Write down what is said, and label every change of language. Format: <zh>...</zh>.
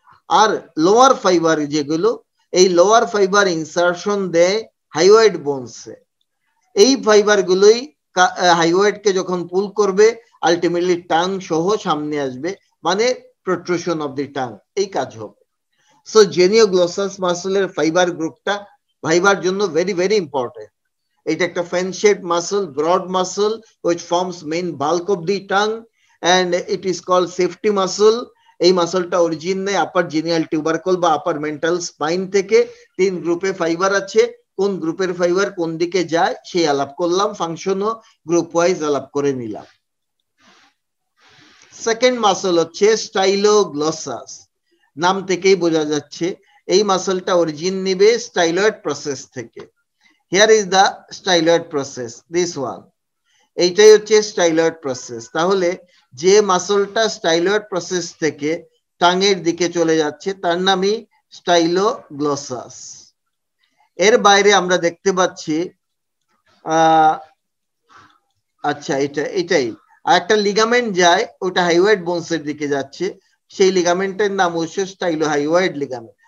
<bn>আর lower fibre যেগুলো, এই lower fibre insertion দেয় হাইওয়েড বোনসে। এই ফাইবার গুলোই হাইওয়েডকে যখন পুল করবে আলটিমেটলি টাং সহ সামনে আসবে, মানে প্রট্রুশন অফ দি টাং, এই কাজ হবে। সো জেনিওগ্লসাস মাসলের ফাইবার গ্রুপটা ভাইবার জন্য ভেরি ভেরি ইম্পর্টেন্ট। এটা একটা</bn> <en>Fan shaped muscle, broad muscle which forms main bulk of the tongue and it is called safety muscle.</en> <bn>এই মাসলটা অরিজিন নেয় আপার জিনিয়াল টিউবারকল বা আপার মেন্টাল স্পাইন থেকে। 3 গ্রুপে ফাইবার আছে, কোন গ্রুপের ফাইবার কোন দিকে যায় সেই আলাপ করলাম, ফাংশনও গ্রুপ ওয়াইজ আলাপ করে নিলাম। সেকেন্ড মাসল হচ্ছে স্টাইলোগ্লসাস, নাম থেকেই বোঝা যাচ্ছে এই মাসলটা অরিজিন নিবে স্টাইলয়েড প্রসেস থেকে।</bn> <en>Here is the styloid process, this one.</en> <bn>এইটাই হচ্ছে স্টাইলয়েড প্রসেস। তাহলে যে মাসলটা স্টাইলয়েড প্রসেস থেকে টাঙের দিকে চলে যাচ্ছে তার নামই স্টাইলোগ্লসাস। এর বাইরে আমরা দেখতে পাচ্ছি আচ্ছা এটাই আর একটা লিগামেন্ট যায়, ওটা হাইওয়েড বোনসের দিকে যাচ্ছে, সেই লিগামেন্টের নাম হচ্ছে স্টাইলোহাইওয়েড লিগামেন্ট।</bn>